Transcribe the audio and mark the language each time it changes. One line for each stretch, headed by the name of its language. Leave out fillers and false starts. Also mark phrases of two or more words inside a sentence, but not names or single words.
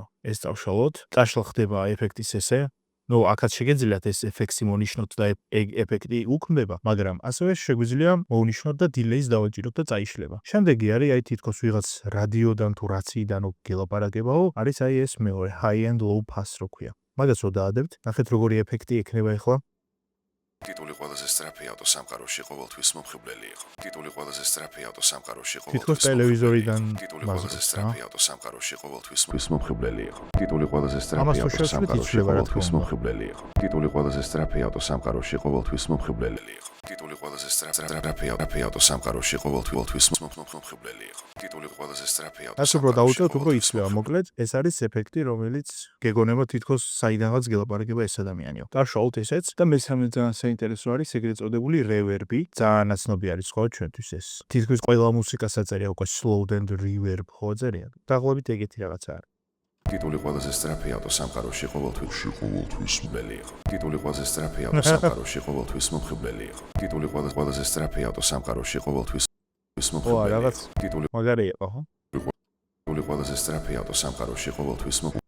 Georgian: ეს წავშალოთ, წაშლა ხდება ეფექტის ესე. აქაც შეგეძლიათ ეს ეფექტი მონიშნოთ და ეგ ეფექტი უქმდება, მაგრამ ასევე შეგვიძლია მოვნიშნოთ და delay-ს დავაჭიროთ და წაიშლება. შემდეგი არის აი თითქოს ვიღაც რადიოდან თუ რაციიდან გელაპარაკებაო, არის აი ეს მეორე
English: high and low pass
Georgian: რო ქვია. მაგას რო დაადებთ, ნახეთ როგორი ეფექტი ექნება ახლა. ტიტული ყველაზე სწრაფი ავტოსამყაროში ყოველთვის მომხიბვლელი იყო. ტიტული ყველაზე სწრაფი ავტოსამყაროში თითქოს ტელევიზორიდან ტიტული ყველაზე სწრაფი ავტოსამყაროში ყოველთვის მომხიბვლელი იყო. ტიტული ყველაზე სწრაფი ამას ავტოსამყაროში ყოველთვის მომხიბვლელი იყო. ტიტული ყველაზე სწრაფი ავტოსამყაროში ყოველთვის მომხიბვლელი იყო. ტიტული ყველაზე სწრაფი ავტოსამყაროში ყოველთვის მომხიბვლელი იყო. ტიტული ყველაზე სწრაფი ასე უფრო დაუჭერთ, უფრო იცლება მოკლედ. ეს არის ეფექტი, რომელიც გეგონება თითქოს საიდანაც გელაპარაკება ეს ადამიანიო. დავშალოთ ესეც და მესამე ძალიან საინტერესო არის ეგრეთ წოდებული reverb-ი. ძალიან ნაცნობი არის ხო ჩვენთვის ეს. თითქოს ყველა მუსიკას აწერია უკვე
English: slow and reverb
Georgian: ხო წერია. დაახლოებით ეგეთი რაღაცა არის. ტიტული ყველაზე სწრაფი ავტოსამყაროში ყოველთვის მომხიბვლელი იყო. ტიტული ყველაზე სწრაფი ავტოსამყაროში ყოველთვის მომხიბვლელი იყო. ტიტული ყველაზე სწრაფი ავტოსამყაროში ყოველთვის მომხიბვლელი იყო. ტიტული მაგარი იყო ხო? ტიტული ყველაზე სწრაფი ავტოსამყაროში ყოველთვის